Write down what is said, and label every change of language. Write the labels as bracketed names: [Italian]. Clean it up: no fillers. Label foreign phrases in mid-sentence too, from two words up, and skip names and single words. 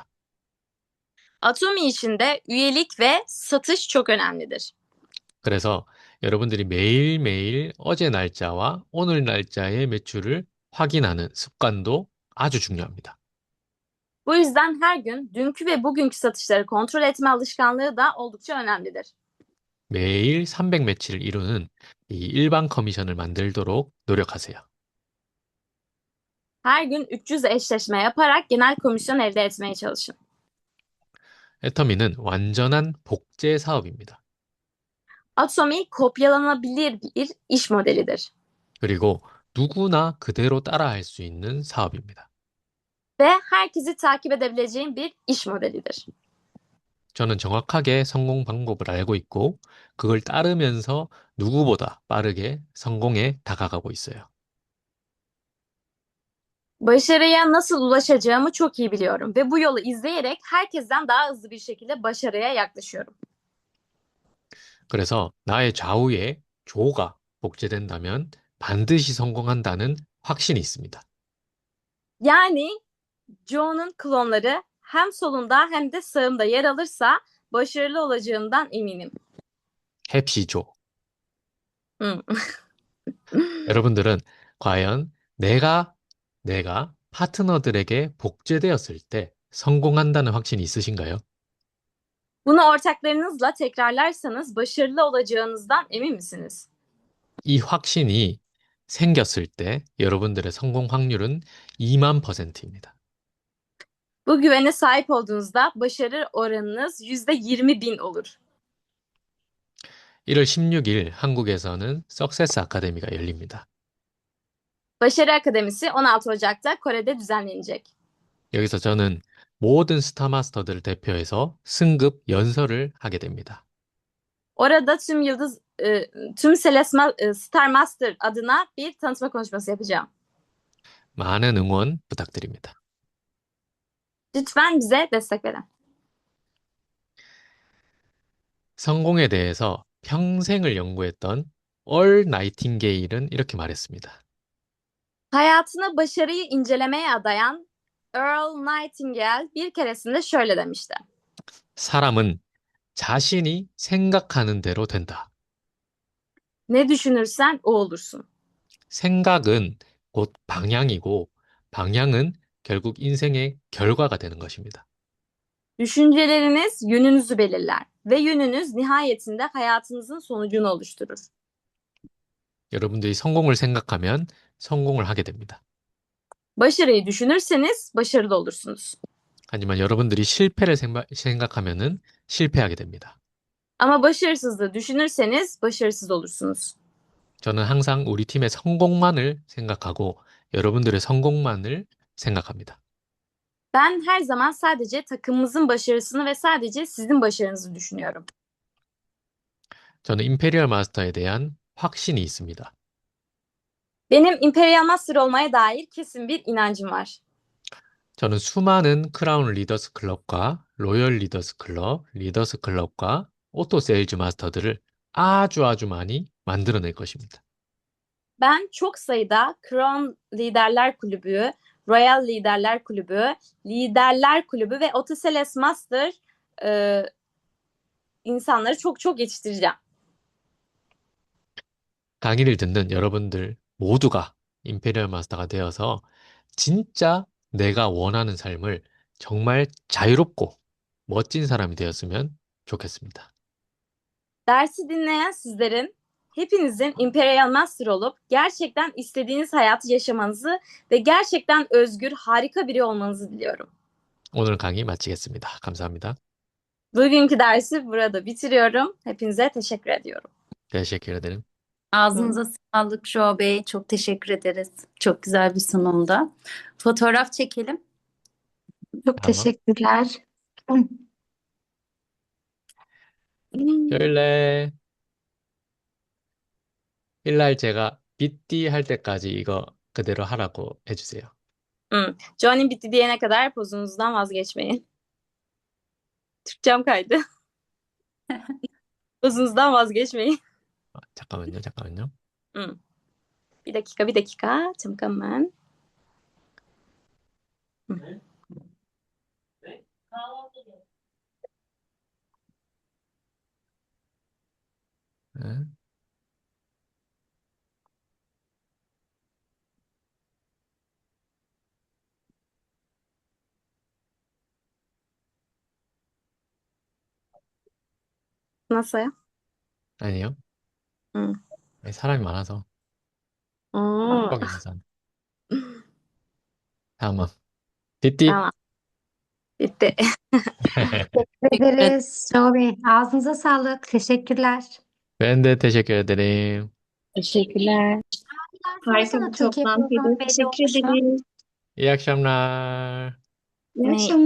[Turkish] Atomi işinde üyelik ve satış çok önemlidir. [Korean] 그래서 여러분들이 매일매일 어제 날짜와 오늘 날짜의 매출을 확인하는 습관도 아주 중요합니다. [Turkish] Bu yüzden her gün dünkü ve bugünkü satışları kontrol etme alışkanlığı da oldukça önemlidir. [Korean] 매일 300 매치를 이루는 이 일반 커미션을 만들도록 노력하세요. [Turkish] Her gün 300 eşleşme yaparak genel komisyon elde etmeye çalışın. [Korean] 애터미는 완전한 복제 사업입니다. [Turkish] Atomi kopyalanabilir bir iş modelidir [Korean] 그리고 누구나 그대로 따라할 수 있는 사업입니다. [Turkish] ve herkesi takip edebileceğin bir iş modelidir. [Korean] 저는 정확하게 성공 방법을 알고 있고 그걸 따르면서 누구보다 빠르게 성공에 다가가고 있어요. [Turkish] Başarıya nasıl ulaşacağımı çok iyi biliyorum ve bu yolu izleyerek herkesten daha hızlı bir şekilde başarıya yaklaşıyorum. [Korean] 그래서 나의 좌우에 조가 복제된다면 반드시 성공한다는 확신이 있습니다. [Turkish] Yani Joe'nun klonları hem solunda hem de sağımda yer alırsa başarılı olacağımdan eminim. 햅시조. Hmm. [Korean] 여러분들은 과연 내가 파트너들에게 복제되었을 때 성공한다는 확신이 있으신가요? [Turkish] Bunu ortaklarınızla tekrarlarsanız başarılı olacağınızdan emin misiniz? [Korean] 이 확신이 생겼을 때 여러분들의 성공 확률은 2만 %입니다. [Turkish] Bu güvene sahip olduğunuzda başarı oranınız %20.000 olur. [Korean] 1월 16일 한국에서는 석세스 아카데미가 열립니다. [Turkish] Başarı Akademisi 16 Ocak'ta Kore'de düzenlenecek. [Korean] 여기서 저는 모든 스타마스터들을 대표해서 승급 연설을 하게 됩니다. [Turkish] Orada tüm Star Master adına bir tanıtma konuşması yapacağım. [Korean] 많은 응원 부탁드립니다. [Turkish] Lütfen bize destek verin. [Korean] 성공에 대해서 평생을 연구했던 얼 나이팅게일은 이렇게 말했습니다. [Turkish] Hayatını başarıyı incelemeye adayan Earl Nightingale bir keresinde şöyle demişti. [Korean] 사람은 자신이 생각하는 대로 된다. [Turkish] Ne düşünürsen o olursun. [Korean] 생각은 곧 방향이고 방향은 결국 인생의 결과가 되는 것입니다. [Turkish] Düşünceleriniz yönünüzü belirler ve yönünüz nihayetinde hayatınızın sonucunu oluşturur. [Korean] 여러분들이 성공을 생각하면 성공을 하게 됩니다. [Turkish] Başarıyı düşünürseniz başarılı olursunuz. [Korean] 하지만 여러분들이 실패를 생각하면은 실패하게 됩니다. [Turkish] Ama başarısızlığı düşünürseniz başarısız olursunuz. [Korean] 저는 항상 우리 팀의 성공만을 생각하고 여러분들의 성공만을 생각합니다. [Turkish] Ben her zaman sadece takımımızın başarısını ve sadece sizin başarınızı düşünüyorum. [Korean] 저는 임페리얼 마스터에 대한 확신이 있습니다. [Turkish] Benim Imperial Master olmaya dair kesin bir inancım var. [Korean] 저는 수많은 크라운 리더스 클럽과 로열 리더스 클럽, 리더스 클럽과 오토 세일즈 마스터들을 아주 많이 만들어낼 것입니다. [Turkish] Ben çok sayıda Crown Liderler Kulübü, Royal Liderler Kulübü, Liderler Kulübü ve Otoseles Master e, insanları çok yetiştireceğim. [Korean] 강의를 듣는 여러분들 모두가 임페리얼 마스터가 되어서 진짜 내가 원하는 삶을 정말 자유롭고 멋진 사람이 되었으면 좋겠습니다. [Turkish] Dersi dinleyen sizlerin, hepinizin Imperial Master olup gerçekten istediğiniz hayatı yaşamanızı ve gerçekten özgür, harika biri olmanızı diliyorum. [Korean] 오늘 강의 마치겠습니다. 감사합니다. [Turkish] Bugünkü dersi burada bitiriyorum. Hepinize teşekkür ediyorum. Teşekkür ederim. Ağzınıza sağlık Joe Bey. Çok teşekkür ederiz. Çok güzel bir sunumda. Fotoğraf çekelim. Çok Tamam. teşekkürler. 혈래. [Korean] 일날 제가 삐띠 할 때까지 이거 그대로 하라고 해주세요. [Turkish] Johnny bitti diyene kadar pozunuzdan vazgeçmeyin. Türkçem kaydı. Pozunuzdan vazgeçmeyin. [Korean] 잠깐만요. [Turkish] Bir dakika. [Korean] 잠깐만. 네. [Turkish] Nasıl? [Korean] 아니요. 응. 사람이 많아서 음, 거기 있는 사람. 다음은 띠띠. [Turkish] tamam. Bitti. Teşekkür ederiz Joe Bey. Ağzınıza sağlık. Teşekkürler. Ben de teşekkür ederim. Teşekkürler. Harika Sorsana bir Türkiye toplantıydı. programı belli Teşekkür olmuş mu? ederiz. İyi akşamlar. İyi